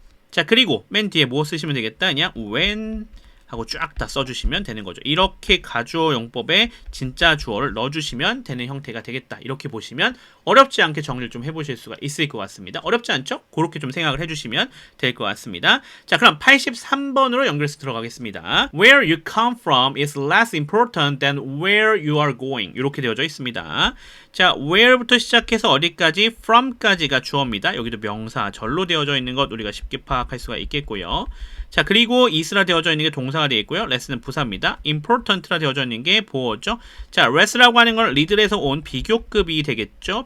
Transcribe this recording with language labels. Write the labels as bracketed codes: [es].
[ko] 자, 그리고 맨 뒤에 뭐 쓰시면 되겠다? 그냥 when 하고 쫙 다 써주시면 되는 거죠. 이렇게 가주어 용법에 진짜 주어를 넣어주시면 되는 형태가 되겠다. 이렇게 보시면 어렵지 않게 정리를 좀 해보실 수가 있을 것 같습니다. 어렵지 않죠? 그렇게 좀 생각을 해주시면 될 것 같습니다. 자, 그럼 83번으로 연결해서 들어가겠습니다. [en] Where you come from is less important than where you are going. [ko] 이렇게 되어져 있습니다. 자, where부터 시작해서 어디까지? from까지가 주어입니다. 여기도 명사절로 되어져 있는 것 우리가 쉽게 파악할 수가 있겠고요. 자, 그리고 is라 되어져 있는 게 동사가 되어 있고요. less는 부사입니다. important라 되어져 있는 게 보어죠. 자, less라고 하는 건 리들에서 온 비교급이 되겠죠.